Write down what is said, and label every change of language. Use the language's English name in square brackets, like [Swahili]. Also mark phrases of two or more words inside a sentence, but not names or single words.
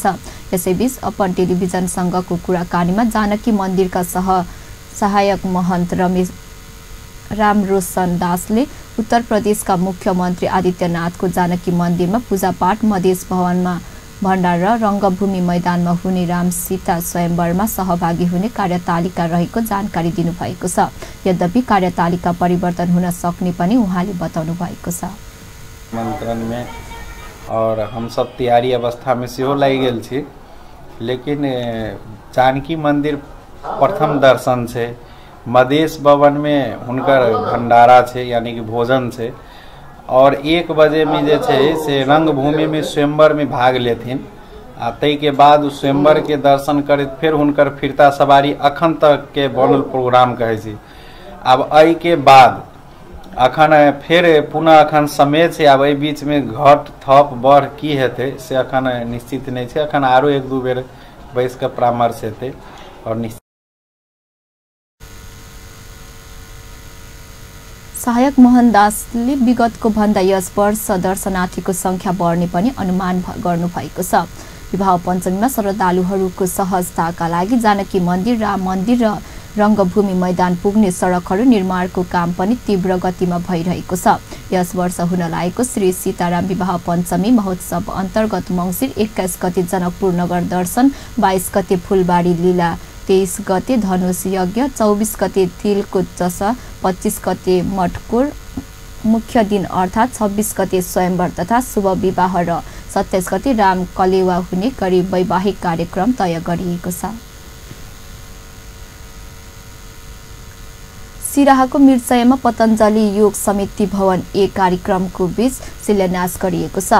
[Nepali] यसैबीच अपन टेलिभिजनसँगको कुराकानीमा जानकी मन्दिरका सहायक महन्त रामरोशन दासले उत्तर प्रदेशका मुख्यमन्त्री आदित्यनाथको जानकी मन्दिरमा पूजापाठ, मधेस भवनमा भण्डार र रंगभूमि मैदानमा हुने राम सीता स्वयंवरमा सहभागी हुने कार्यतालिका रहेको जानकारी दिनुभएको छ। यद्यपि कार्यतालिका परिवर्तन हुन सक्ने पनि उहाँले बताउनु भएको छ। [Maithili] मंत्रण में और हम सब तैयारी अवस्था में सेहो लागि गेल छी, लेकिन जानकी मंदिर प्रथम दर्शन छै, मधेस भवन में हुनकर भंडारा छै यानी कि भोजन छै और 1 बजे में जे छै से रंगभूमि में स्वयंवर में भाग लेथिन आ तै के बाद उस स्वयंवर के दर्शन करैत फिर हुनकर फिरता सवारी अखन तक के बनल प्रोग्राम कहै छी। अब एहि के बाद अखन फिर पुनः अखन समय छै, आब एहि बीच में घट थप बढ़ की हेतै से अखन निश्चित नहीं छै। अखन आरो 1-2 बेर बैस के परामर्श हेतै और निश्चित। [Nepali] सहायक मोहन दासले विगतको भन्दा यस वर्ष दर्शनार्थीको संख्या बढ्ने पनि अनुमान गर्नुभएको छ। विवाह पञ्चमीमा श्रद्धालुहरूको सहजताका लागि जानकी मन्दिर, राम मन्दिर र रङ्गभूमि मैदान पुग्ने सडकहरू निर्माणको काम पनि तीव्र गतिमा भइरहेको छ। यस वर्ष हुन लागेको श्री सीताराम विवाह पञ्चमी महोत्सव अन्तर्गत मङ्सिर 21 गते जनकपुर नगर दर्शन, 22 गते फुलबाडी लीला, 23 गते धनुष यज्ञ, 24 गते तिलको जसा, 25 गते मटकोर मुख्य दिन अर्थात् 26 गते स्वयंवर तथा शुभ विवाह र 27 गते राम कलेवा हुने गरी वैवाहिक कार्यक्रम तय गरिएको छ। सिराहाको मिर्चयामा पतञ्जलि योग समिति भवन 1 कार्यक्रमको बीच शिलान्यास गरिएको छ।